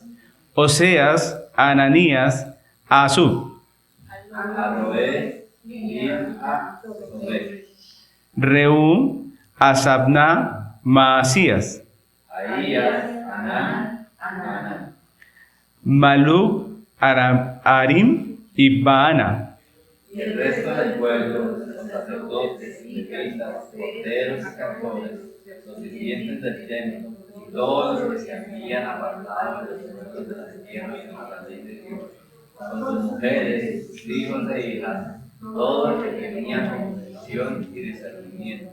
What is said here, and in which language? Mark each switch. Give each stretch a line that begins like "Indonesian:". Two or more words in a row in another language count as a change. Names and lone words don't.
Spanish: Oseas, Ananías, Asub, Aroé, Ilha, Sobé, Reum, Asabna, Maasías, Ahías, Hanán, Hanán, Maluk, Arim y Baana. y el resto del pueblo, los sacerdotes, levitas, porteros y cantores, los sirvientes del templo, y todos los que se habían apartado de los pueblos de la tierra y de la ley de Dios, con sus mujeres, sus hijos e hijas, todo lo que tenían congregación y discernimiento.